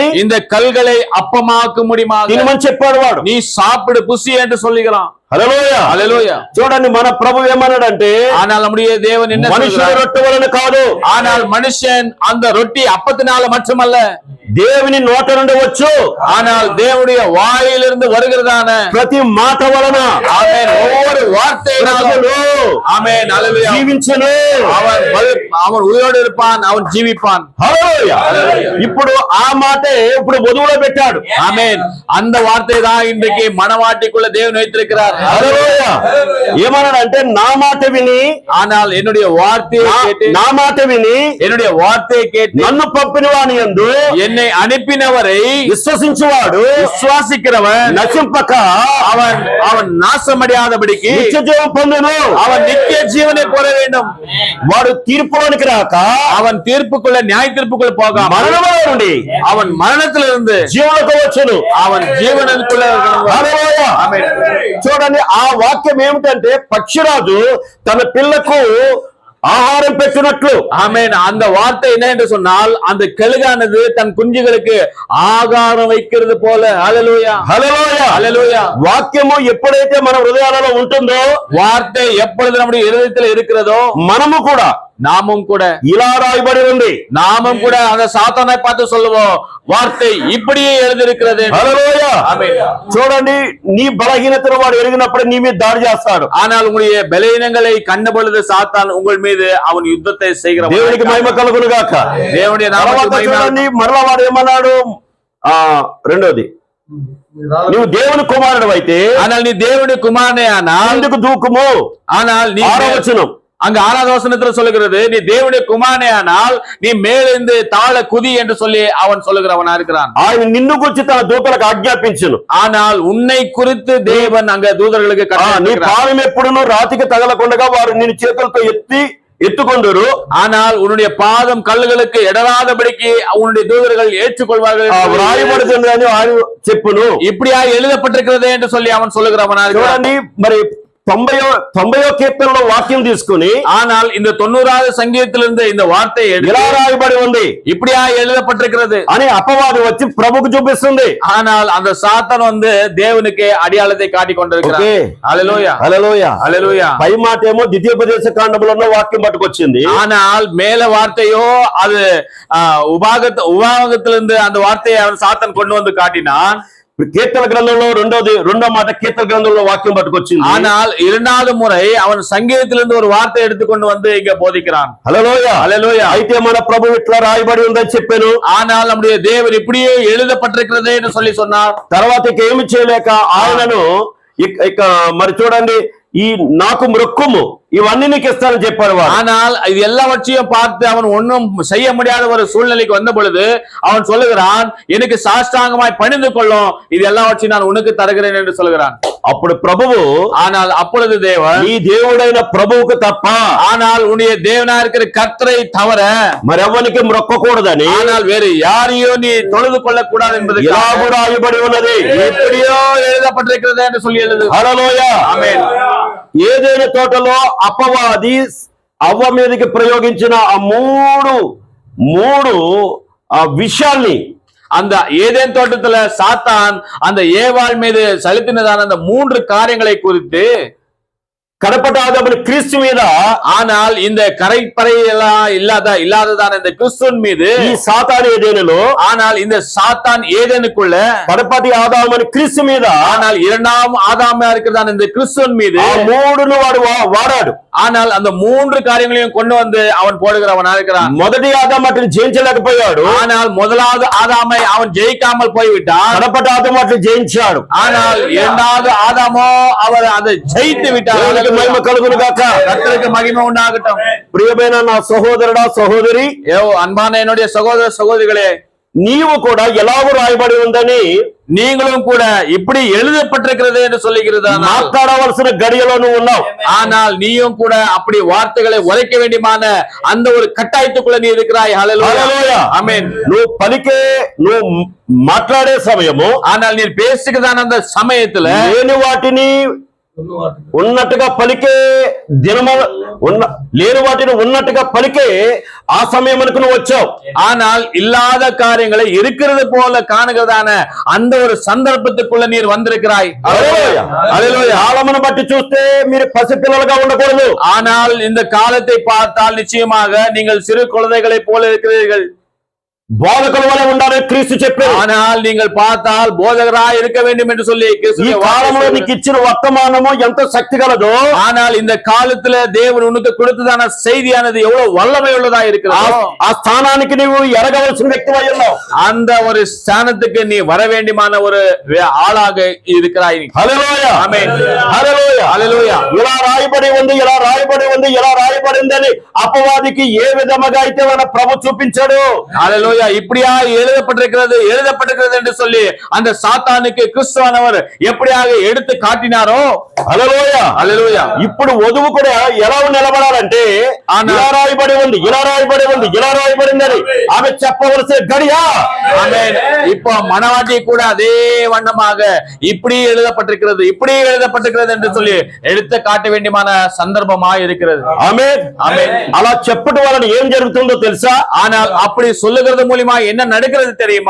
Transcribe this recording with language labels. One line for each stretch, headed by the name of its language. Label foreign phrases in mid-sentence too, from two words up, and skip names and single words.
Tamil: இந்த కల్களை அப்பமாக்க முடியுமா,
Telugu: తినమని చెప్పాడు వాడు.
Tamil: நீ சாப்பிடு புசி என்று சொல்லுகிறான்.
Telugu: హల్లెలూయా.
Tamil: ஹல்லேலூயா.
Telugu: చూడండి మన ప్రభు ఏమన్నాడంటే,
Tamil: ஆனால் நம்முடைய தேவன் என்ன
Telugu: మనుషుల
Tamil: சொல்கிறார்?
Telugu: రొట్టె వలన కాదు,
Tamil: ஆனால் மனுஷன் அந்த ரொட்டி அப்பத்தினால மட்டுமல்ல,
Telugu: దేవుని నోట నుండి వచ్చు
Tamil: ஆனால் தேவனுடைய வாயிலிருந்து வருகிறதான
Telugu: ప్రతి మాట వలన
Tamil: ஆமென் ஒவ்வொரு வார்த்தையினாலும்
Telugu: బ్రతుకును,
Tamil: ஆமென் ஹல்லேலூயா
Telugu: జీవించును.
Tamil: அவன் உயிரோடு இருப்பான், அவன் ஜீவிப்பான்.
Telugu: హల్లెలూయా. ఇప్పుడు ఆ మాటే ఇప్పుడు వధువులో పెట్టాడు.
Tamil: ஆமென். அந்த வார்த்தை தான் இன்றைக்கு மனவாட்டிக்குள்ள தேவன் வைத்திருக்கிறார்.
Telugu: హల్లెలూయా. ఏమన్నాడంటే నా మాట విని,
Tamil: ஆனால் என்னுடைய வார்த்தையை கேட்டு,
Telugu: నా మాట విని
Tamil: என்னுடைய வார்த்தையை கேட்டு
Telugu: నన్ను పంపిన వాని యందు
Tamil: என்னை அனுப்பினவரை
Telugu: విశ్వసించువాడు
Tamil: விசுவாசிக்கிறவன்
Telugu: నశింపక
Tamil: அவன் அவன் நாசமடையாதபடிக்கு
Telugu: నిత్య జీవం పొందును.
Tamil: அவன் நித்திய ஜீவனை பெற வேண்டும்.
Telugu: వాడు తీర్పులోనికి రాక
Tamil: அவன் தீர்ப்புக்குள்ள நியாய தீர்ப்புக்குள்ள போகாம
Telugu: మరణంలో నుండి
Tamil: அவன் மரணத்திலிருந்து
Telugu: జీవులకు వచ్చును.
Tamil: அவன் ஜீவனுக்குள்ள
Telugu: హల్లెలూయా.
Tamil: ஆமென்.
Telugu: చూడండి ఆ వాక్యం ఏమిటంటే, పక్షిరాజు తన పిల్లకు ఆహారం పెట్టినట్లు,
Tamil: ஆமென். அந்த வார்த்தை என்ன என்று சொன்னால், அந்த கழுகானது தன் குஞ்சுகளுக்கு ஆகாரம் வைக்கிறது போல. ஹல்லேலூயா.
Telugu: హల్లెలూయా.
Tamil: ஹல்லேலూயா.
Telugu: వాక్యము ఎప్పుడైతే మన హృదయాలలో ఉంటుందో,
Tamil: வார்த்தை எப்பொழுது நம்முடைய இருதயத்தில் இருக்கிறதோ,
Telugu: మనము కూడా
Tamil: நாமும் கூட
Telugu: ఇలా రాయబడి ఉంది.
Tamil: நாமும் கூட அந்த சாத்தானை பார்த்து சொல்லுவோம், வார்த்தை இப்படியே எழுதியிருக்கிறது.
Telugu: హల్లెలూయా.
Tamil: ஆமென்.
Telugu: చూడండి, నీ బలహీనతను వాడు ఎరిగినప్పుడు నీ మీద దాడి చేస్తాడు.
Tamil: ஆனால் உங்களுடைய பலவீனங்களை கண்ட பொழுது சாத்தான் உங்கள் மீது அவன் யுத்தத்தை செய்கிறவன்.
Telugu: దేవునికి మహిమ కలుగును గాక.
Tamil: தேவனுடைய
Telugu: తర్వాత
Tamil: நாமத்துக்கு மகிமை.
Telugu: చూడండి, మరలా వాడు ఏమన్నాడు, రెండోది, నువ్వు దేవుని కుమారుడు అయితే
Tamil: ஆனால் நீ தேவனுடைய குமாரனே ஆனால்,
Telugu: ఎందుకు దూకుము.
Tamil: ஆனால் நீ
Telugu: 6వ వచనం,
Tamil: அங்க 6வது வசனத்துல சொல்லுகிறது, நீ தேவனுடைய குமாரனே ஆனால் நீ மேலிருந்து தாழ குதி என்று சொல்லி அவன் சொல்லுகிறவனா இருக்கிறான்.
Telugu: ఆయన నిన్ను గురించి తన దూతలకు ఆజ్ఞాపించును.
Tamil: ஆனால் உன்னை குறித்து தேவன் அங்க தூதர்களுக்கு
Telugu: నీ
Tamil: கட்டளையிட்டிருக்கிறார்.
Telugu: పాదం ఎప్పుడును రాతికి తగలకుండగా వారు నిన్ను చేతులతో ఎత్తుకొందురు.
Tamil: ஆனால் உன்னுடைய பாதம் கல்லுகளுக்கு இடராதபடிக்கு உன்னுடைய தூதர்கள் ஏற்றுக்கொள்வார்கள்
Telugu: వ్రాయబడుతుంది అని ఆయన చెప్పును.
Tamil: இப்படியா எழுதப்பட்டிருக்கிறது என்று சொல்லி அவன் சொல்லுகிறவனா இருக்கிறான்.
Telugu: చూడండి, మరి 90వ కీర్తనలో వాక్యం తీసుకుని,
Tamil: ஆனால் இந்த 90வது சங்கீதத்திலிருந்து இந்த வார்த்தையை
Telugu: ఇలా
Tamil: எடுத்து
Telugu: రాయబడి ఉంది
Tamil: இப்படியா எழுதப்பட்டிருக்கிறது
Telugu: అని అపవాది వచ్చి ప్రభుకు చూపిస్తుంది.
Tamil: ஆனால் அந்த சாத்தான் வந்து தேவனுக்கு அடையாளத்தை காட்டிக் கொண்டிருக்கிறார்.
Telugu: ఓకే.
Tamil: ஹல்லேலூயா.
Telugu: హల్లెలూయా.
Tamil: ஹல்லேலூயா.
Telugu: పై మాట ఏమో ద్వితీయోపదేశ కాండములో ఉన్న వాక్యం పట్టుకొచ్చింది.
Tamil: ஆனால் மேல வார்த்தையோ அது உபாகத்திலிருந்து அந்த வார்த்தையை அவன் சாத்தான் கொண்டு வந்து காட்டினான்.
Telugu: కీర్తన గ్రంథంలో రెండో మాట కీర్తన గ్రంథంలో వాక్యం పట్టుకొచ్చింది.
Tamil: ஆனால் 2வது முறை அவன் சங்கீதத்திலிருந்து ஒரு வார்த்தை எடுத்துக்கொண்டு வந்து இங்க போதிக்கிறான்.
Telugu: హల్లెలూయా.
Tamil: ஹல்லேலூயா.
Telugu: అయితే మన ప్రభు ఇట్లా రాయబడి ఉందని చెప్పాను.
Tamil: ஆனால் நம்முடைய தேவன் இப்படியே எழுதப்பட்டிருக்கிறது என்று சொல்லி சொன்னார்.
Telugu: తర్వాత ఇక ఏమి చేయలేక ఆయనను ఇక మరి చూడండి, ఈ నాకు మృక్కుము ఇవన్నీ నీకు ఇస్తానని చెప్పారు వాడు.
Tamil: ஆனால் இது எல்லாவற்றையும் பார்த்து அவன் ஒன்றும் செய்ய முடியாத ஒரு சூழ்நிலைக்கு வந்த பொழுது அவன் சொல்லுகிறான், எனக்கு சாஷ்டாங்கமாய் பணிந்து கொள்ளும், இது எல்லாவற்றையும் நான் உனக்கு தருகிறேன் என்று சொல்லுகிறான்.
Telugu: అప్పుడు ప్రభువు,
Tamil: ஆனால் அப்பொழுது தேவன்,
Telugu: నీ దేవుడైన ప్రభువుకు తప్ప
Tamil: ஆனால் உன்னுடைய தேவனா இருக்கிற கர்த்தரை தவிர
Telugu: మరెవరికి మొక్కకూడదని
Tamil: ஆனால் வேறு யாரையோ நீ தொழுது கொள்ள கூடாது என்பது
Telugu: ఇలాగూ రాయబడి ఉన్నది.
Tamil: எப்படியோ எழுதப்பட்டிருக்கிறது என்று சொல்லி எழுது.
Telugu: హల్లెలూయా. ఆమేన్. ఏదైనా తోటలో అపవాది అవ్వ మీదకి ప్రయోగించిన ఆ మూడు విషయాల్ని,
Tamil: அந்த ஏதேன் தோட்டத்துல சாத்தான் அந்த ஏவாள் மீது செலுத்தினதான அந்த 3 காரியங்களை குறித்து
Telugu: కడపటి ఆదాముని క్రీస్తు మీద,
Tamil: ஆனால் இந்த கரைப்பறை எல்லாம் இல்லாததான இந்த கிறிஸ்துவின் மீது
Telugu: ఈ సాతాను ఏదేనులో,
Tamil: ஆனால் இந்த சாத்தான் ஏதேனுக்குள்ள
Telugu: కడపటి ఆదాముని క్రీస్తు మీద,
Tamil: ஆனால் இரண்டாம் ஆதாமா இருக்கிறதான இந்த கிறிஸ்துவின் மீது
Telugu: ఆ మూడును వాడు వాడాడు.
Tamil: ஆனால் அந்த மூன்று காரியங்களையும் கொண்டு வந்து அவன் போடுகிறவனா இருக்கிறான்.
Telugu: మొదటి ఆదాము వాటిని జయించలేకపోయాడు,
Tamil: ஆனால் முதலாவது ஆதாமை அவன் ஜெயிக்காமல் போய்விட்டான்.
Telugu: కడపటి ఆదాము వాటిని జయించాడు.
Tamil: ஆனால் இரண்டாவது ஆதாமோ அவர் அதை ஜெயித்து விட்டார்.
Telugu: దేవునికి మహిమ కలుగును గాక.
Tamil: கர்த்தருக்கு மகிமை உண்டாகட்டும்.
Telugu: ప్రియమైన నా సహోదరుడా సహోదరి,
Tamil: அன்பான என்னுடைய சகோதர சகோதரிகளே,
Telugu: నీవు కూడా ఎలాగో రాయబడి ఉందని,
Tamil: நீங்களும் கூட இப்படி எழுதப்பட்டிருக்கிறது என்று சொல்லுகிறது.
Telugu: మాట్లాడవలసిన గడియలో నువ్వు ఉన్నావు.
Tamil: ஆனால் நீயும் கூட அப்படி வார்த்தைகளை உரைக்க வேண்டியமான அந்த ஒரு கட்டாயத்துக்குள்ள நீ இருக்கிறாய். ஹல்லேலூயா, ஆமென்.
Telugu: నువ్వు పలికే, నువ్వు మాట్లాడే సమయము,
Tamil: ஆனால் நீ பேசுகிறதான அந்த சமயத்துல
Telugu: లేని వాటిని ఉన్నట్టుగా పలికే దినము, లేని వాటిని ఉన్నట్టుగా పలికే ఆ సమయమునకు నువ్వు వచ్చావు.
Tamil: ஆனால் இல்லாத காரியங்களை இருக்கிறது போல காணுகிறதான அந்த ஒரு சந்தர்ப்பத்துக்குள்ள நீர் வந்திருக்கிறாய்.
Telugu: హల్లెలూయా. కాలమును బట్టి చూస్తే మీరు పసిపిల్లలుగా ఉండకూడదు.
Tamil: ஆனால் இந்த காலத்தை பார்த்தால் நிச்சயமாக நீங்கள் சிறு குழந்தைகளை போல இருக்கிறீர்கள்.
Telugu: బోధకుల వలె ఉండాలని క్రీస్తు చెప్పారు.
Tamil: ஆனால் நீங்கள் பார்த்தால் போதகராய் இருக்க வேண்டும் என்று சொல்லி
Telugu: ఈ కాలంలో నీకు ఇచ్చిన వర్తమానము ఎంత శక్తి గలదో,
Tamil: ஆனால் இந்த காலத்துல தேவன் உனக்கு கொடுத்ததான செய்தியானது எவ்வளவு வல்லமை உள்ளதா இருக்கிறதோ,
Telugu: ఆ స్థానానికి నీవు ఎరగవలసిన వ్యక్తి అయ్యావు.
Tamil: அந்த ஒரு ஸ்தானத்துக்கு நீ வர வேண்டியமான ஒரு ஆளாக இருக்கிறாய்.
Telugu: హల్లెలూయా, ఆమేన్. హల్లెలూయా, హల్లెలూయా. ఇలా రాయబడి ఉంది, ఇలా రాయబడి ఉంది, ఇలా రాయబడిందని అపవాదికి ఏ విధముగా అయితే మన ప్రభు చూపించాడు.
Tamil: ஹல்லேலூயா. இப்படியா எழுதப்பட்டிருக்கிறது என்று சொல்லி அந்த சாத்தானுக்கு கிறிஸ்துவானவர் எப்படியாக எடுத்து காட்டினாரோ,
Telugu: హల్లెలూయా, హల్లెలూయా. ఇప్పుడు వధువు కూడా ఎలా నిలబడాలంటే, ఇలా రాయబడి ఉంది, ఇలా రాయబడి ఉంది, ఇలా రాయబడిందని ఆమె చెప్పవలసిన గడియా.
Tamil: ஆமென். இப்போ மணவாட்டி கூட அதே வண்ணமாக இப்படி எழுதப்பட்டிருக்கிறது, இப்படி எழுதப்பட்டிருக்கிறது என்று சொல்லி எடுத்து காட்ட வேண்டியமான சந்தர்ப்பமா இருக்கிறது.
Telugu: ఆమేన్,
Tamil: ஆமென்.
Telugu: అలా చెప్పడం వలన ఏం జరుగుతుందో తెలుసా?
Tamil: ஆனால் அப்படி சொல்லுகிறது மூலமா என்ன நடக்கிறது தெரியுமா?